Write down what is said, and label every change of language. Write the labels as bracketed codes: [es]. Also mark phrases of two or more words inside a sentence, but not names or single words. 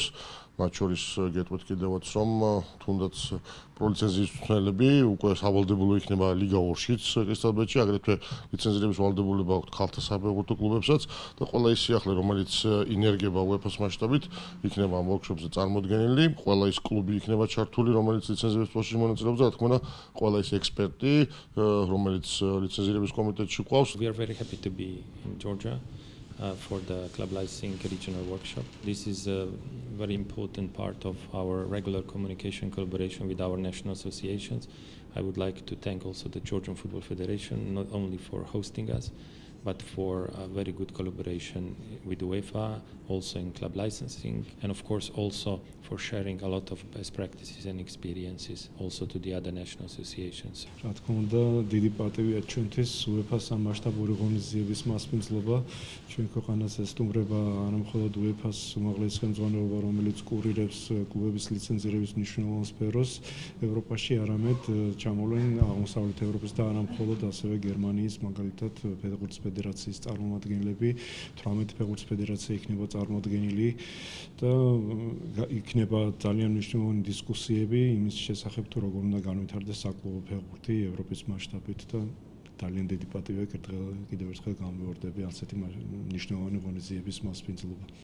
[ka] მათ შორის გეტყვით კიდევაც, რომ თუნდაც პროლიცენზიის მწვრთნელები უკვე სავალდებულო იქნება ლიგა 2-შიც კრისტალბეტში, აგრეთვე ლიცენზირების ვალდებულება აქვს ქალთა საფეხბურთო კლუბებსაც და ყველა ის სიახლე, რომელიც ინერგება UEFA-ს მასშტაბით, იქნება ამ ვორქშოპზე წარმოდგენილი. ყველა ის კლუბი იქნება ჩართული, რომელიც ლიცენზირების პროცესში მონაწილეობს და რა თქმა უნდა, ყველა ის ექსპერტი, რომელიც ლიცენზირების კომიტეტში ყავს. [en] We are very happy to be in Georgia. For the club licensing regional workshop. This is a very important part of our regular communication collaboration with our national associations. I would like to thank also the Georgian Football Federation, not only for hosting us, but for a very good collaboration with UEFA, also in club licensing, and of course also for sharing a lot of best practices and experiences also to the other national associations. [ka] რა თქმა უნდა, დიდი პატივია ჩვენთვის UEFA-ს ამ მასშტაბური ღონისძიების მასპინძლობა. ჩვენ ქვეყანას ესტუმრება არა მხოლოდ UEFA-ს უმაღლესი ხელმძღვანელობა, რომელიც კურირებს კლუბების ლიცენზირების მნიშვნელოვან სფეროს ევროპაში, არამედ ჩამოვლენ აღმოსავლეთ ევროპის და არა მხოლოდ ასევე გერმანიის, მაგალითად, ფეხბურთის ფედერაციის წარმომადგენლები, 18 ფეხბურთის ფედერაცია იქნება წარმოდგენილი და იქნება ძალიან მნიშვნელოვანი დისკუსიები იმის შესახებ, თუ როგორ უნდა განვითარდეს საკლუბო ფეხბურთი ევროპის მასშტაბით და ძალიან დიდი პატივია კიდევ ერთხელ გამოვარდები ასეთი მნიშვნელოვანი ღონისძიების მასპინძლობა.